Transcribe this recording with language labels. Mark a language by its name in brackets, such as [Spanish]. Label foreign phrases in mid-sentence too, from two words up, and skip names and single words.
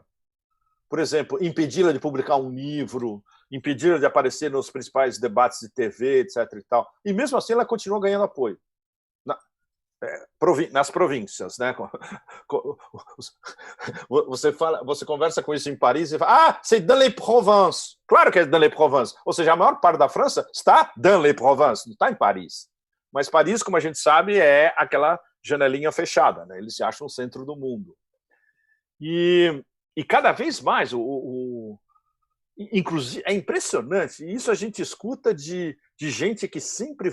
[Portuguese] Por exemplo, impedi-la de publicar um livro, impedi-la de aparecer nos principais debates de TV, etc. e tal. E mesmo assim ela continua ganhando apoio. Nas províncias, né? Você conversa com isso em Paris e fala, [French] c'est dans les provinces. [Portuguese] Claro que é [French] dans les provinces. [Portuguese] Ou seja, a maior parte da França está [French] dans les provinces, [Portuguese] não está em Paris. Mas Paris, como a gente sabe, é aquela janelinha fechada, né? Eles se acham o centro do mundo. E cada vez mais, inclusive, é impressionante, e isso a gente escuta de gente que sempre